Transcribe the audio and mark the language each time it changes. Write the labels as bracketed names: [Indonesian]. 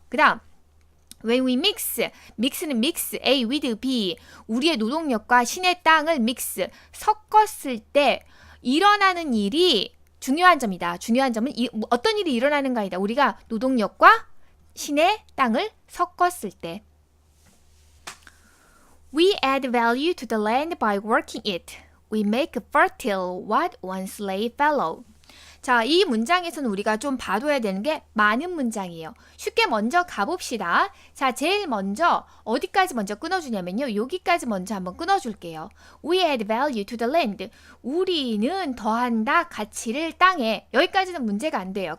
[Korean] 그 다음 [English] When we mix [Korean] 는 mix, A with B, 우리의 노동력과 신의 땅을 mix, 섞었을 때 일어나는 일이 중요한 점이다. 중요한 점은 어떤 일이 일어나는가이다. 우리가 노동력과 신의 땅을 섞었을 때. [English] We add value to the land by working it. We make fertile what once lay fallow. [Korean] 자, 이 문장에서는 우리가 좀 봐둬야 되는 게 많은 문장이에요. 쉽게 먼저 가봅시다. 자, 제일 먼저 어디까지 먼저 끊어주냐면요. 여기까지 먼저 한번 끊어줄게요. [English] We add value to the land. [Korean] 우리는 더한다 가치를 땅에. 여기까지는 문제가 안 돼요.